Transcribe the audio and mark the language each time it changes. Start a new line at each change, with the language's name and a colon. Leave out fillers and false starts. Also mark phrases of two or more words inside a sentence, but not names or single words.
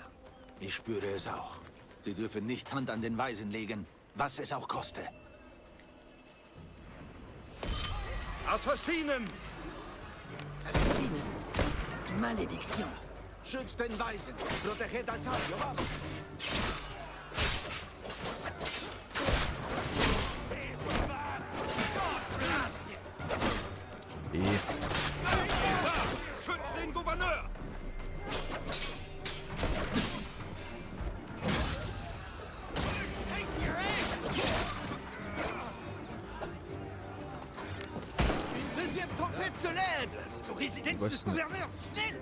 German: Ich spüre es auch. Sie dürfen nicht Hand an den Weisen legen, was es auch koste. Assassinen! Assassinen! Malediktion! Schützt den Weisen!
Spanish: Proteged al sabio, vamos!
German: Schützt den Gouverneur! Zur Residenz des Gouverneurs, schnell!